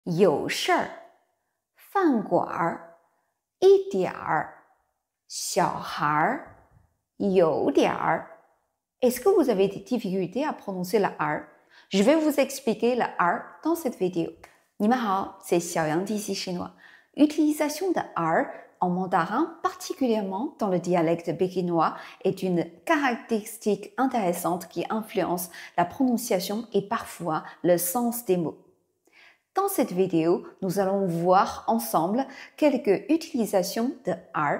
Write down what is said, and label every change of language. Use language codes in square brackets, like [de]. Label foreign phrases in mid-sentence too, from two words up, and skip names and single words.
[zh] 有事儿，饭馆儿，一点儿，小孩儿，有点儿。 [fr] Est-ce que vous avez des difficultés à prononcer le R? Je vais vous expliquer le R dans cette vidéo. [zh] 你们好， [fr] c'est 小羊 d'ici chinois. L'utilisation de R en mandarin, particulièrement dans le dialecte pékinois, est une caractéristique intéressante qui influence la prononciation et parfois le sens des mots. Dans cette vidéo, nous allons voir ensemble quelques utilisations de R.